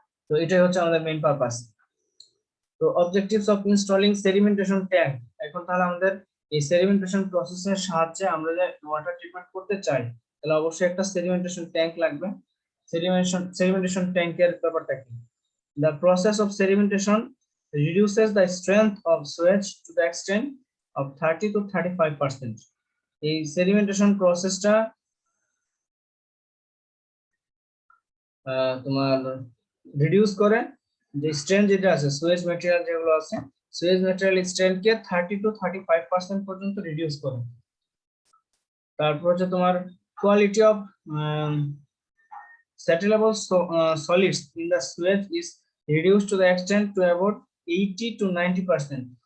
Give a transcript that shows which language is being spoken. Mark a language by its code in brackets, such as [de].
[bn] তো এটাই হচ্ছে আমাদের মেইন পারপাস। তো [en] Objectives of installing sedimentation tank. [bn] এখন তাহলে আমাদের এই সেডিমেন্টেশন প্রসেসের সাহায্যে আমরা যে ওয়াটার ট্রিটমেন্ট করতে চাই, তাহলে অবশ্যই একটা সেডিমেন্টেশন ট্যাঙ্ক লাগবে। সেডিমেন্টেশন ট্যাঙ্কের ব্যাপারটা কি? [en] The process of sedimentation reduces the strength of sewage to the extent of 30 to 35%. [bn] এই সেডিমেন্টেশন প্রসেসটা তোমার রিডিউস করে যে স্ট্রেন্থ যেটা আছে, সুয়েজ ম্যাটেরিয়াল যেগুলো আছে, সুয়েজ ম্যাটেরিয়াল স্ট্রেন্থকে 30 to 35% পর্যন্ত রিডিউস করে। তারপর হচ্ছে তোমার [en] Quality of settleable solids in the sewage is reduced to the extent to about 80 to 90%.